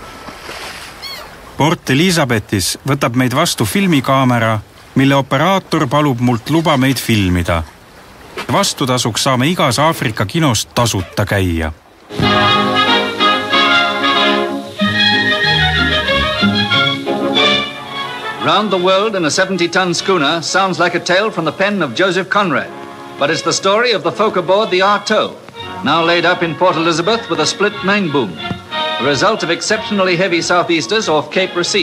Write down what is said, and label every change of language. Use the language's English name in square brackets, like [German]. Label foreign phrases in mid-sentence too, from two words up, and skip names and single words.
[Estonian] Port Elisabetis võtab meid vastu filmikaamera, mille operaator palub mult luba meid filmida. Vastutasuks saame igas Aafrika kinos tasuta käia. [English] Round the world in a 70-ton schooner sounds like a tale from the pen of Joseph Conrad, but it's the story of the folk aboard the Arto, now laid up in Port Elizabeth with a split main boom, a result of exceptionally heavy southeasters off Cape Recife.